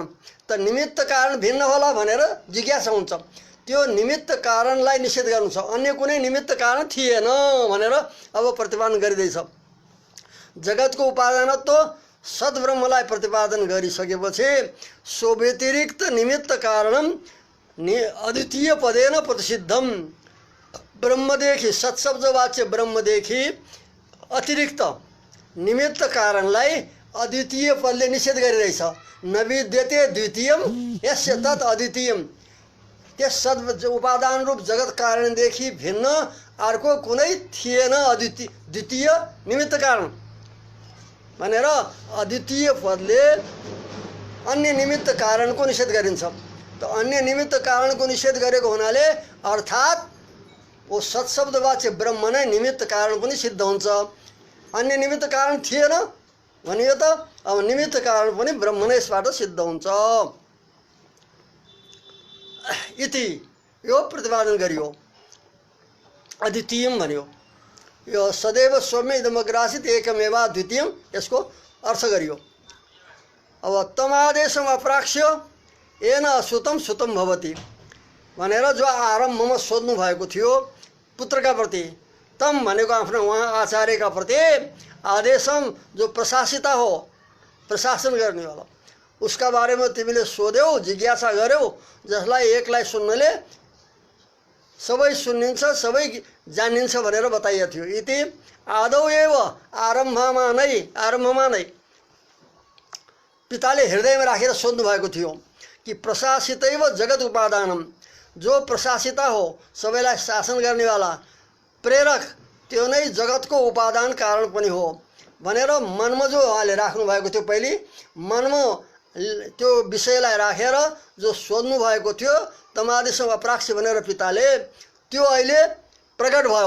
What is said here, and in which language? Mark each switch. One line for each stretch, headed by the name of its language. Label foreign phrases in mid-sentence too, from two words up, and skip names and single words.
Nepali: त निमित्त कारण भिन्न होला भनेर जिज्ञासा हुन्छ। त्यो निमित्त कारणलाई निषेध गर्नु छ, अन्य कुनै निमित्त कारण थिएन भनेर अब प्रतिपादन गरिँदैछ। जगतको उपादानत्व सद्ब्रह्मलाई प्रतिपादन गरिसकेपछि
Sanskrit: सो व्यतिरिक्त निमित्त कारणम अद्वितीय पदेन प्रतिसिद्धम,
Nepali: ब्रह्मदेखि सत्शब्द वाच्य ब्रह्मदेखि अतिरिक्त निमित्त कारणलाई अद्वितीय पदले निषेध गरिरहेछ।
Sanskrit: नविद्यते द्वितीयम यस्य तत् अद्वितीयम,
Nepali: त्यस सद् उपादान रूप जगत कारणदेखि भिन्न अर्को कुनै थिएन द्वितीय निमित्त कारण भनेर अद्वितीय पदले अन्य निमित्त कारणको निषेध गरिन्छ। त अन्य निमित्त कारणको निषेध गरेको हुनाले अर्थात् वो सत्शब्द वाच्य ब्रह्म नै निमित्त कारण पनि सिद्ध हुन्छ। अन्य निमित्त कारण थिएन भनियो त, अब निमित्त कारण पनि ब्रह्म नै यसबाट सिद्ध हुन्छ इति यो प्रतिपादन गरियो। अद्वितीयम भन्यो, यो
Sanskrit: सदैव सौम्य इदमग्रासित एकमेवा द्वितीयम,
Nepali: यसको अर्थ गरियो। अब
Sanskrit: तमादेशम अप्राक्ष्य येन अश्रुतम श्रुतम भवति
Nepali: भनेर जो आरम्भमा सोध्नु भएको थियो पुत्रका प्रति, तम भनेको आफ्नो उहाँ आचार्यका प्रति, आदेशम जो प्रशासिता हो, प्रशासन गर्नेवाला, उसका बारेमा तिमीले सोध्यौ, जिज्ञासा गर्यौ, जसलाई एकलाई सुन्नले सबै सुनिन्छ सबै जानिन्छ भनेर बताइएको थियो।
Sanskrit: इति आदौ एव
Nepali: आरम्भमा नै पिताले हृदयमा राखेर सोध्नु भएको थियो कि
Sanskrit: प्रशासितैव जगत उपादानम,
Nepali: जो प्रशासिता हो सबैलाई शासन गर्नेवाला प्रेरक त्यो नै जगतको उपादान कारण पनि हो भनेर मनमा जो उहाँले राख्नु भएको थियो, पहिले मनमा त्यो विषयलाई राखेर जो सोध्नु भएको थियो तमादिसँग अप्राक्ष्य भनेर पिताले, त्यो अहिले प्रकट भयो।